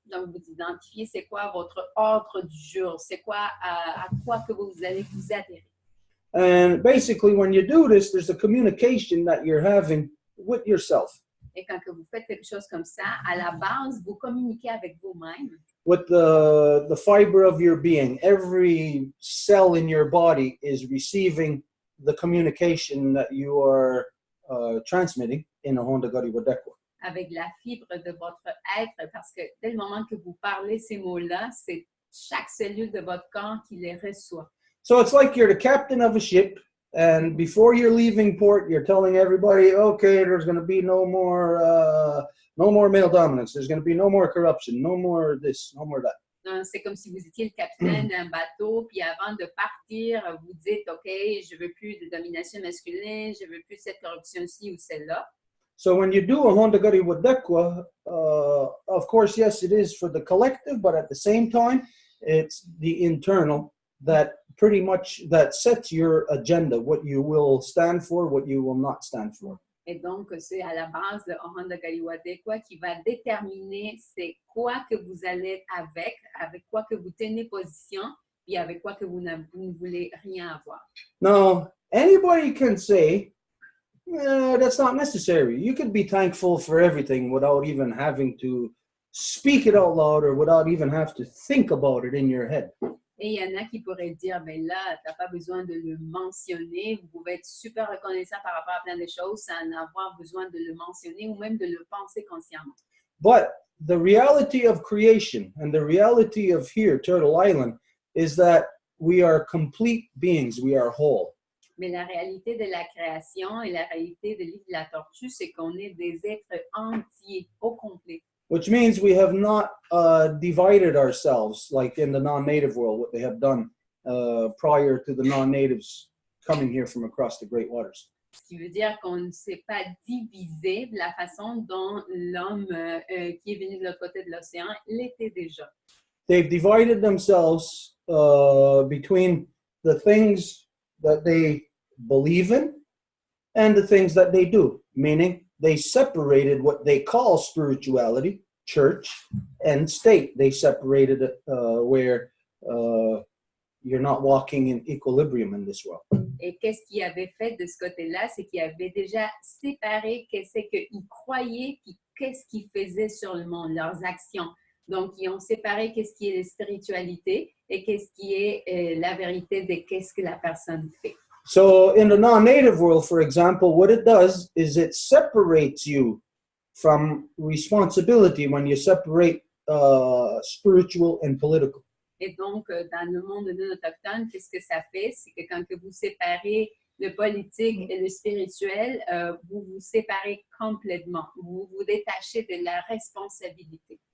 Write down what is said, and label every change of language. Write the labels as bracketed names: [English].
[French] Donc, vous identifiez c'est quoi votre ordre du jour, c'est quoi à quoi que vous allez vous adhérer. [English] And basically, when you do this, there's a communication that you're having with yourself. [French] Et quand que vous faites quelque chose comme ça, à la base, vous communiquez avec vous-même. [English] with the fiber of your being. Every cell in your body is receiving the communication that you are transmitting in a Honda Gari Wadekwa. [French] avec la fibre de votre être, parce que dès le moment que vous parlez ces mots-là, c'est chaque cellule de votre corps qui les reçoit. [English] So it's like you're the captain of a ship, and before you're leaving port, you're telling everybody, okay, there's going to be no more male dominance. There's going to be no more corruption, no more this, no more that. [French] C'est comme si vous étiez le capitaine d'un bateau, puis avant de partir, vous dites, OK, je veux plus de domination masculine, je veux plus cette corruption-ci ou celle-là. [English] So when you do a Honda Gari Wadekwa, of course, yes, it is for the collective, but at the same time, it's the internal that pretty much that sets your agenda, what you will stand for, what you will not stand for. [French] Et donc, c'est à la base de Honda Gari Wadekwa qui va déterminer c'est quoi que vous allez avec quoi que vous tenez position, puis avec quoi que vous ne voulez rien avoir. [English] Now, anybody can say, that's not necessary. You could be thankful for everything without even having to speak it out loud or without even have to think about it in your head. [French] Et il y en a qui pourraient dire, ben là, tu n'as pas besoin de le mentionner. Vous pouvez être super reconnaissant par rapport à plein de choses sans avoir besoin de le mentionner ou même de le penser consciemment. [English] But the reality of creation and the reality of here, Turtle Island, is that we are complete beings. We are whole. [French] Mais la réalité de la création et la réalité de l'île de la Tortue, c'est qu'on est des êtres entiers, au complet. [English] Which means we have not divided ourselves like in the non-native world, what they have done prior to the non-natives coming here from across the great waters. [French] Ce qui veut dire qu'on ne s'est pas divisé de la façon dont l'homme qui est venu de l'autre côté de l'océan l'était déjà. [English] They've divided themselves between the things that they believe in and the things that they do, meaning they separated what they call spirituality, church, and state. They separated it where you're not walking in equilibrium in this world. [French] Et qu'est-ce qu'il avait fait de ce côté-là? C'est qu'il avait déjà séparé qu'est-ce qu'ils croyaient puis qu'est-ce qu'ils faisaient sur le monde, leurs actions. Donc, ils ont séparé qu'est-ce qui est la spiritualité et qu'est-ce qui est la vérité de qu'est-ce que la personne fait. [English] So in the non-native world, for example, what it does is it separates you from responsibility when you separate spiritual and political. [French] Et donc, dans le monde non autochtone, qu'est-ce que ça fait? C'est que quand que vous séparez le politique et le spirituel, vous vous séparez complètement. Vous vous détachez de la responsabilité.